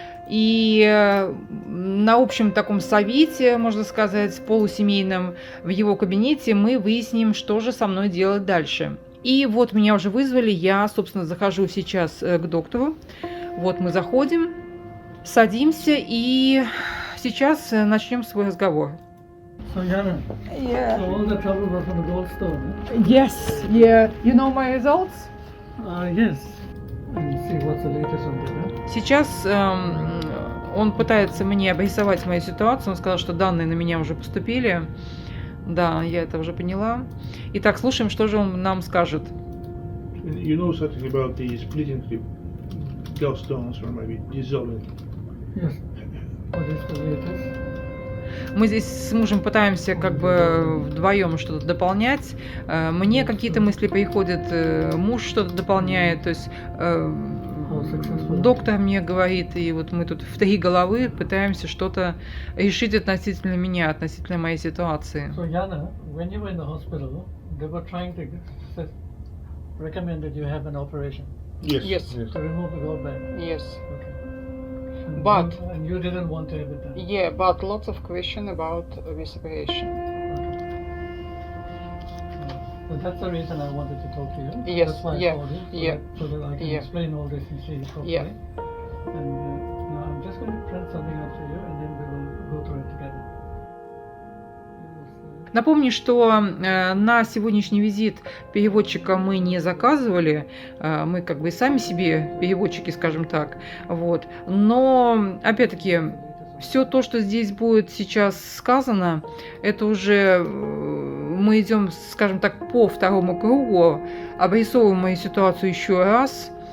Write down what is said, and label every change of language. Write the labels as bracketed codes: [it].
[ru] И на общем таком совете, можно сказать, полусемейном, в его кабинете мы выясним, что же со мной делать дальше. И вот меня уже вызвали, я, собственно, захожу сейчас к доктору. Вот мы заходим, садимся и сейчас начнем свой разговор. [en] So Jana, Yeah. so all the trouble was on the gallstone. Yes, yeah. You know my results? Yes. And see what's the latest on that. [ru] Сейчас он пытается мне обрисовать мою ситуацию. Он сказал, что данные на меня уже поступили. Да, я это уже поняла. Итак, слушаем, что же он нам скажет. [en] You know something about the splitting the gallstones or maybe dissolving? Yes. What is the latest? [ru] Мы здесь с мужем пытаемся как бы вдвоем что-то дополнять. Мне какие-то мысли приходят, муж что-то дополняет. То есть [en] successful. [ru] доктор мне говорит, и вот мы тут в 3 головы пытаемся что-то решить относительно меня, относительно моей ситуации. [en] So Yana, when you were in the hospital, they were trying to recommend that you have an operation Yes. to remove the gallbladder. Yes. Okay. But- And you didn't want to have it done. Yeah, but lots of question about this operation. So that's the reason I wanted to talk to you. Yes, That's why yeah, I called you, yeah, so that I can yeah. explain all this and see it properly. Yeah. And now I'm just going to print something out for you, and then we will go through it together. [ru] Напомню, что на сегодняшний визит переводчика мы не заказывали, мы как бы и сами себе переводчики, скажем так, вот. Но, опять-таки, все то, что здесь будет сейчас сказано, это уже мы идем, скажем так, по второму кругу, обрисовываем мою ситуацию еще раз.